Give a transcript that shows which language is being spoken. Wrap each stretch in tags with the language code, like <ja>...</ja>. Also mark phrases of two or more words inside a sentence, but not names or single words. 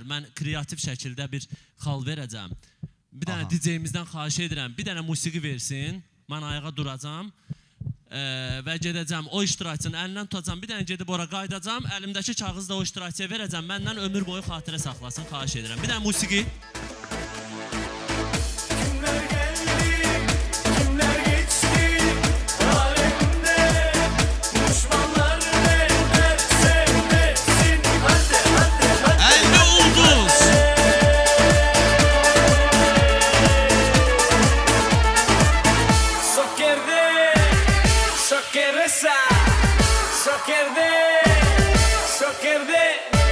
<az>Mən kreativ şəkildə bir xal verəcəm. Bir dənə DJ-imizdən xahiş edirəm. Bir dənə musiqi versin. Mən ayağa duracam. və gedəcəm o iştirakçının əlindən tutacam, bir dənə gedib ora qaydacam, əlimdəki kağızı da o iştirakçıya verəcəm, məndən ömür boyu xatirə saxlasın, xahiş edirəm. Bir dənə musiqi.</az> <tr>Günler geldi, günler geçti, alemde düşmanlar ne derse desin. Hadi hadi hadi.</tr> <az>50 ulduz. Sokerde, sokeresa, sokerde, sokerde.</az>